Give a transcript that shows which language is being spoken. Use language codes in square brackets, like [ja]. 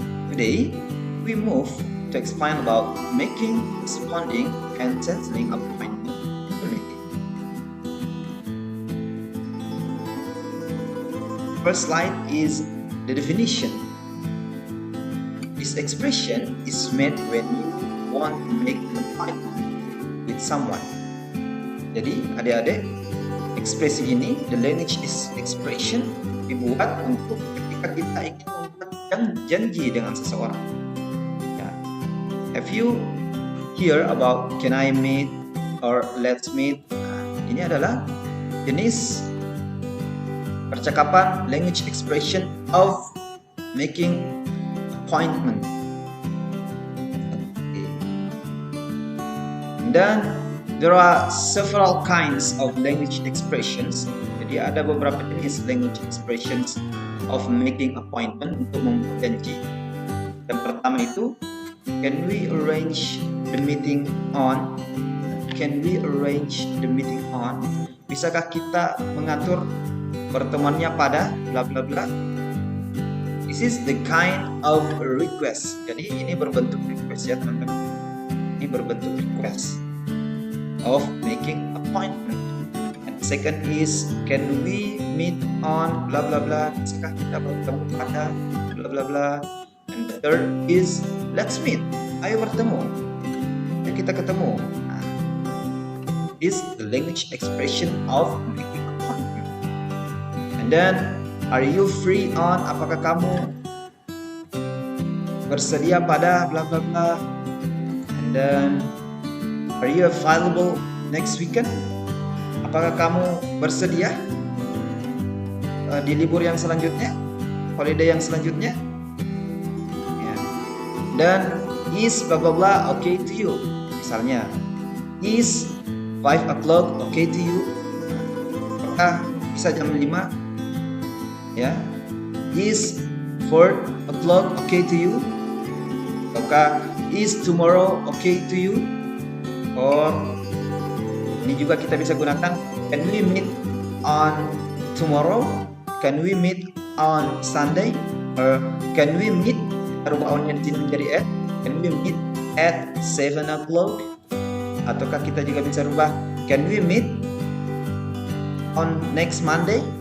[en] Today, we move to explain about making, responding, and canceling appointment in the meeting. First slide is the definition. This expression is made when you want to make an appointment with someone. [id] Jadi, adik-adik, ekspresi ini, [en] the language is expression, [id] dibuat untuk ketika kita ingin membuat janji dengan seseorang. Ya. [en] Have you hear about can I meet or let's meet? [id] Ini adalah jenis percakapan [en] language expression of making appointment. [id] Okay. [en] Dan there are several kinds of language expressions. [id] Jadi ada beberapa jenis [en] language expressions of making appointment [id] untuk membuat janji. Yang pertama itu, [en] can we arrange the meeting on? Can we arrange the meeting on? [id] Bisakah kita mengatur pertemuannya pada bla bla bla? [en] This is the kind of request. [id] Jadi ini berbentuk request ya teman-teman. Ini berbentuk [en] request of making appointment. And second is can we meet on bla bla bla? [id] Bisakah kita bertemu pada bla bla bla? [en] And the third is let's meet. [id] Ayo bertemu. Ayo kita ketemu. [en] Is the language expression of making appointment. And then are you free on? [id] Apakah kamu bersedia pada bla bla bla? [en] And then are you available next weekend? [id] Apakah kamu bersedia di libur yang selanjutnya, holiday yang selanjutnya? Ya. [en] Dan is bla bla bla okay to you? Misalnya, is 5 o'clock okay to you? [id] Apakah bisa jam 5? Ya. [en] Is 4 o'clock okay to you? Apakah is tomorrow okay to you? Or [id] ini juga kita bisa gunakan [en] can we meet on tomorrow? Can we meet on Sunday? Or can we meet [id] rubah onnya menjadi [en] at? Can we meet at 7 o'clock? [id] Ataukah kita juga bisa rubah [en] can we meet on next Monday?